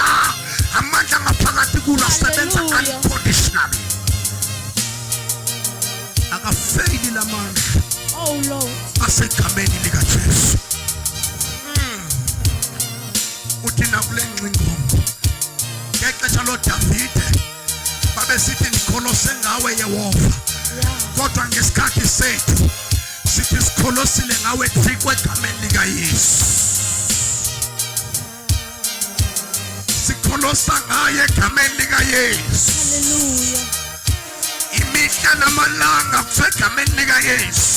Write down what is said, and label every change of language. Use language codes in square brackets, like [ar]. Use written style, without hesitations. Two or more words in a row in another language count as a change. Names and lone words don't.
[zu] Amandla ngaphakathi kulo asebenza unconditionally. Akafeyili lamandla. [en] Oh Lord. [zu] Asegameni likaJesu. [xh] Uthina khona kule ngcingo ngexesha loDavide babesithi ndikholose ngawe Yehova kodwa ngesikhathi sethu sithi sikholosile ngawe Thixo egameni likaYesu sikholosa ngaye egameni likaYesu Hallelujah. imihla namalanga kusegameni likaYesu